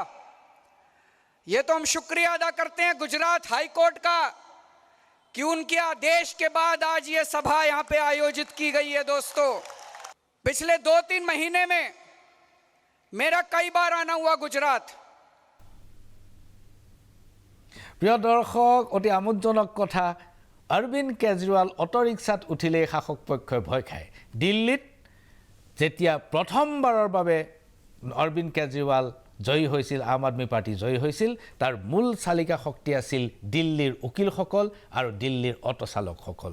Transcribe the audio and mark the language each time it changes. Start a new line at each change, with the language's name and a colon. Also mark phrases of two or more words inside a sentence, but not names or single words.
Hindi: ये तो हम शुक्रिया अदा करते हैं गुजरात हाई कोर्ट का कि उनके आदेश के बाद आज ये सभा यहां पे आयोजित की गई है। दोस्तों, पिछले 2-3 महीने में मेरा कई बार आना हुआ गुजरात।
Assamese: প্ৰিয় দৰ্শক, অতি আমোদজনক কথা। অৰবিন্দ কেজৰিৱাল অটো ৰিক্সাত উঠিলেই শাসক পক্ষই ভয় খায়। দিল্লীত যেতিয়া প্ৰথমবাৰৰ বাবে অৰবিন্দ কেজৰিৱাল জয়ী হৈছিল, আম আদমি পাৰ্টি জয়ী হৈছিল, তাৰ মূল চালিকা শক্তি আছিল দিল্লীৰ উকিলসকল আৰু দিল্লীৰ অটো চালকসকল।